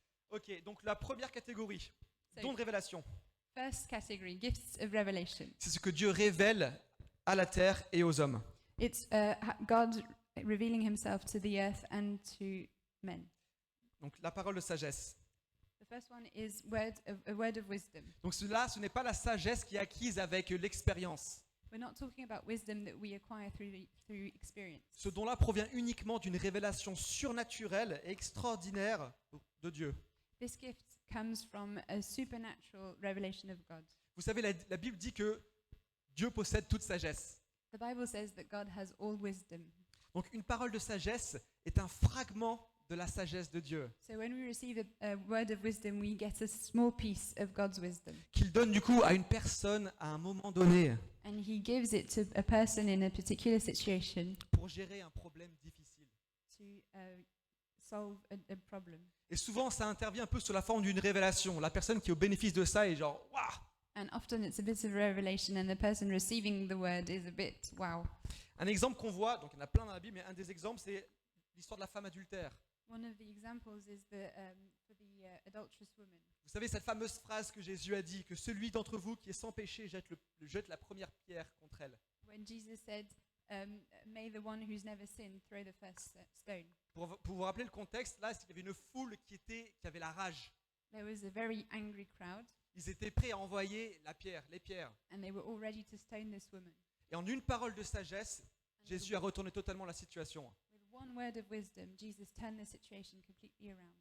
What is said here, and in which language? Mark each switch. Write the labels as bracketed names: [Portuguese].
[French] Ok, donc la première catégorie, [English] So, [French] don de révélation. [English] first category, gifts of revelation. [French] C'est ce que Dieu révèle à la terre et aux hommes. [English] It's God revealing himself to the earth and to men. [French] Donc la parole de sagesse. [English] The first one is a word of wisdom. [French] Donc cela, ce n'est pas la sagesse qui est acquise avec l'expérience. [English] We're not talking about wisdom that we acquire through experience. [French] Ce don-là provient uniquement d'une révélation surnaturelle et extraordinaire de Dieu. [English] This gift comes from a supernatural revelation of God. [French] Vous savez, la Bible dit que Dieu possède toute sagesse. [English] The Bible says that God has all wisdom. [French] Donc une parole de sagesse est un fragment de la sagesse de Dieu, [English] So when we receive a word of wisdom, we get a small piece of God's wisdom. [French] qu'il donne du coup à une personne à un moment donné [English] And he gives it to a person in a particular situation [French] pour gérer un problème difficile. [English] to solve a problem. [French] Et souvent, ça intervient un peu sous la forme d'une révélation. La personne qui est au bénéfice de ça est genre, waouh! [English] And often it's a bit of revelation, and the person receiving the word is a bit, wow. [French] Un exemple qu'on voit, donc il y en a plein dans la Bible, mais un des exemples, c'est l'histoire de la femme adultère. [English] One of the examples is for the adulterous woman. [French] Vous savez, cette fameuse phrase que Jésus a dit, que celui d'entre vous qui est sans péché jette la première pierre contre elle. [English] When Jesus said, may the one who's never sinned throw the first stone. [French] Pour vous rappeler le contexte, là, c'est qu'il y avait une foule qui avait la rage. [English] There was a very angry crowd, [French] Ils étaient prêts à envoyer les pierres. [English] and they were all ready to stone this woman. [French] Et en une parole de sagesse, Jésus a retourné totalement la situation. [English] With one word of wisdom, Jesus turned the situation completely around.